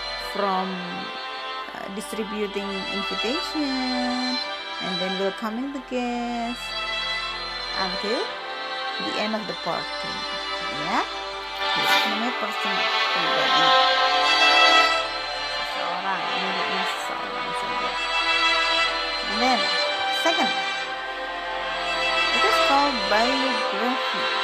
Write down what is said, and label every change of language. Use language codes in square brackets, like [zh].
[en] From distributing invitation and then welcoming the guests until the end of the party. [id] Ya, itu namanya personal, pribadi, seseorang, miliknya seseorang saja. [en] And then second, it is called biography.